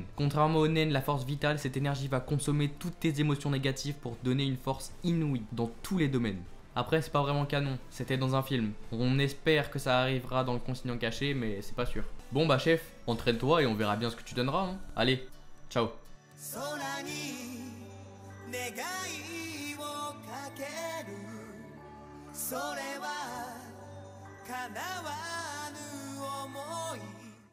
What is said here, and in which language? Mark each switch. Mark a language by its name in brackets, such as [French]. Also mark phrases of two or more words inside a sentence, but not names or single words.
[French] Contrairement au Nen, la force vitale, cette énergie va consommer toutes tes émotions négatives pour te donner une force inouïe dans tous les domaines. Après, c'est pas vraiment canon, c'était dans un film. On espère que ça arrivera dans le continent caché, mais c'est pas sûr. Bon bah chef, entraîne-toi et on verra bien ce que tu donneras. Hein. Allez, Ciao. [Japanese] 空に願いをかけるそれは叶わぬ想い